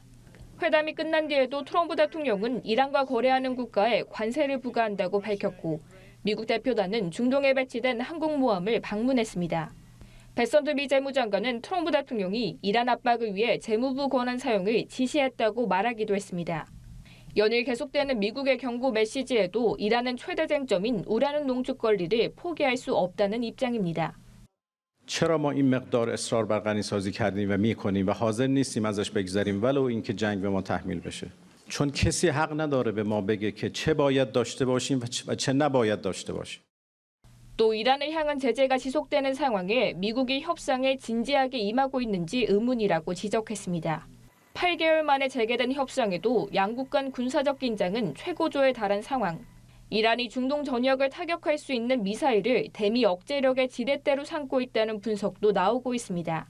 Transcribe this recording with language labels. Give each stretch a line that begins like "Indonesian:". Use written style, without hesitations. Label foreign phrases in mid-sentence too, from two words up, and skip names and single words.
Korean: 회담이 끝난 뒤에도 트럼프 대통령은 이란과 거래하는 국가에 관세를 부과한다고 밝혔고 미국 대표단은 중동에 배치된 항공모함을 방문했습니다. 베선트 미 재무장관은 트럼프 대통령이 이란 압박을 위해 재무부 권한 사용을 지시했다고 말하기도 했습니다. 연일 계속되는 미국의 경고 메시지에도 이란은 최대 쟁점인 우라늄 농축 권리를 포기할 수 없다는 입장입니다.
Persian: چرا ما این مقدار اصرار بر غنی‌سازی کردیم و می‌کنیم و حاضر نیستیم ازش بگذریم ولو اینکه جنگ به ما تحمیل بشه. چون کسی حق نداره به ما بگه که چه باید داشته باشیم و چه نباید داشته باشیم.
Korean: 또 이란을 향한 제재가 지속되는 상황에 미국이 협상에 진지하게 임하고 있는지 의문이라고 지적했습니다. 8개월 만에 재개된 협상에도 양국 간 군사적 긴장은 최고조에 달한 상황. 이란이 중동 전역을 타격할 수 있는 미사일을 대미 억제력의 지렛대로 삼고 있다는 분석도 나오고 있습니다.